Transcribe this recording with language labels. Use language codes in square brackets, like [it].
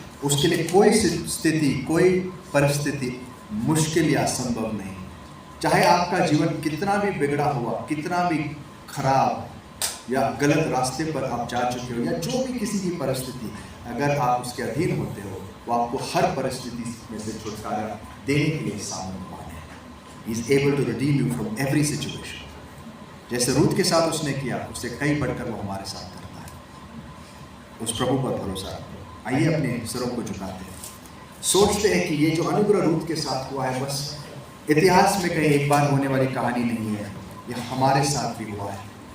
[hi] उसके लिए कोई स्थिति, कोई परिस्थिति मुश्किल या असंभव नहीं। चाहे आपका जीवन कितना भी बिगड़ा हुआ, कितना भी खराब या गलत रास्ते पर आप जा चुके हो, या जो भी किसी की परिस्थिति, अगर आप उसके अधीन होते हो, वो आपको हर परिस्थिति में से छुटकारा देने के लिए सामर्थ्यवान है। [en] He is able to redeem you from every situation. [hi] जैसे रूथ के साथ उसने किया, उससे कई बढ़कर वो हमारे साथ करता है। उस प्रभु पर भरोसा रखो। आइए अपने सिरों को झुकाते हैं, सोचते हैं कि ये जो अनुग्रह रूथ के साथ हुआ है बस इतिहास में कहीं एक बार होने वाली कहानी नहीं है, यह हमारे साथ भी हुआ है।